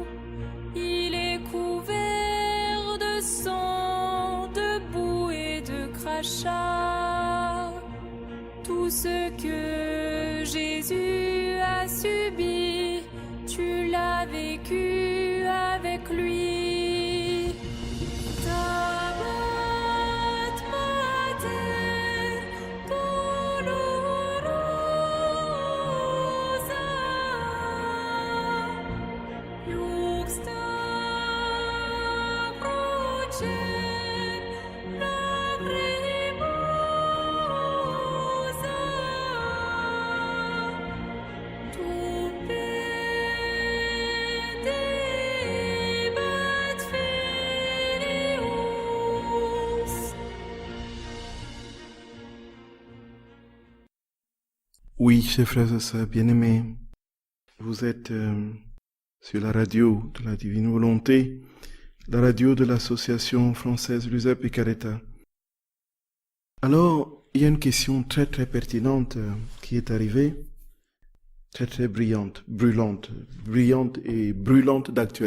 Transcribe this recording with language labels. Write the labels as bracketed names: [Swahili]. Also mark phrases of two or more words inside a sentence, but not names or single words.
[French] Il est couvert de sang, de boue et de crachats. Tout ce que Jésus a subi, tu l'as vécu avec lui. [Latin] Stabat Mater dolorosa, iuxta crucem lacrimosa, tu pedebat filius. [French] Oui, chers frères et sœurs bien-aimés, vous êtes sur la radio de la Divine Volonté, la radio de l'association française Luisa Picaretta. Alors, il y a une question très très pertinente qui est arrivée, très très brillante et brûlante d'actualité.